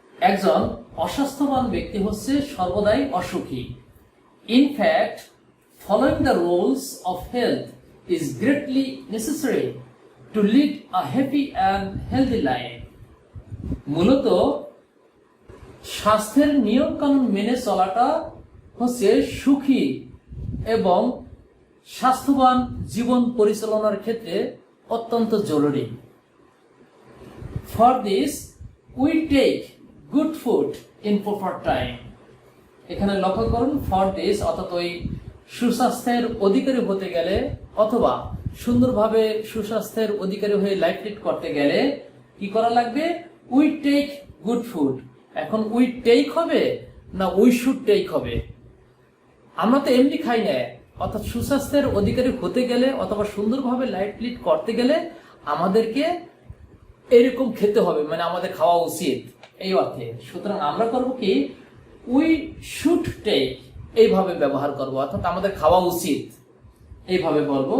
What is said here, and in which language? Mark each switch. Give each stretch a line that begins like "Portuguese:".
Bangla: একজন অস্বাস্থ্যবান ব্যক্তি হচ্ছে সর্বদাই অসুখী।
English: In fact, following the rules of health is greatly necessary to lead a happy and healthy life.
Bangla: মূলত স্বাস্থ্যের নিয়ম কানুন মেনে চলাটা হচ্ছে সুখী এবং স্বাস্থ্যবান জীবন পরিচালনার ক্ষেত্রে অত্যন্ত জরুরি।
English: For this, we take good food in proper time.
Bangla: এখানে লক্ষ্য করুন
English: for this
Bangla: অর্থাৎ ওই সুস্বাস্থ্যের অধিকারী হতে গেলে অথবা সুন্দরভাবে সুস্বাস্থ্যের অধিকারী হয়ে লাইফ লিড করতে গেলে কি করা লাগবে?
English: We take good food.
Bangla: এখন
English: we take
Bangla: হবে না
English: we should take
Bangla: হবে? আমরা তো এমনি খাই না, অর্থাৎ সুস্বাস্থ্যের অধিকারী হতে গেলে অথবা সুন্দরভাবে লাইফ লিড করতে গেলে আমাদেরকে এরকম খেতে হবে, মানে আমাদের খাওয়া উচিত এই অর্থে। সুতরাং আমরা করব কি?
English: we should take,
Bangla: এইভাবে ব্যবহার করব, অর্থাৎ আমাদের খাওয়া উচিত এইভাবে বলবো।